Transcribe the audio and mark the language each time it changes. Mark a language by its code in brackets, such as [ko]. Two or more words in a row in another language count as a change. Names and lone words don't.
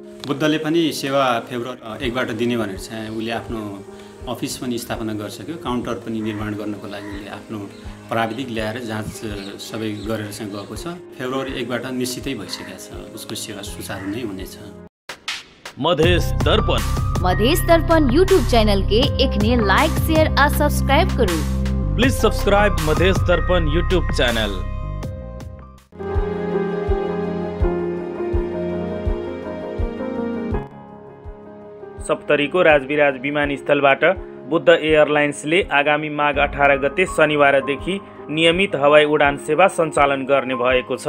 [ne] बुद्धले पनि सेवा फेब्रुअरी 1बाट दिने भनेर चाहिँ उसले आफ्नो अफिस पनि स्थापना गरिसक्यो, काउन्टर पनि निर्माण गर्नको लागि उसले आफ्नो प्राविधिक ल्याएर जाँच सबै गरेर चाहिँ गएको छ। फेब्रुअरी 1बाट निश्चितै भइसकेको छ, उसको सेवा सुचारू नै हुनेछ। [mai] मधेश दर्पण यूट्यूब चैनल के एकने [en] like share [mai] आ सब्सक्राइब करू। [en] please subscribe Madhesh Darpan YouTube channel. [ne] सप्तरीको राजविराज विमानस्थलबाट बुद्ध एयरलाइन्सले आगामी माघ 18 गते शनिबारदेखि नियमित हवाई उडान सेवा सञ्चालन गर्ने भएको छ।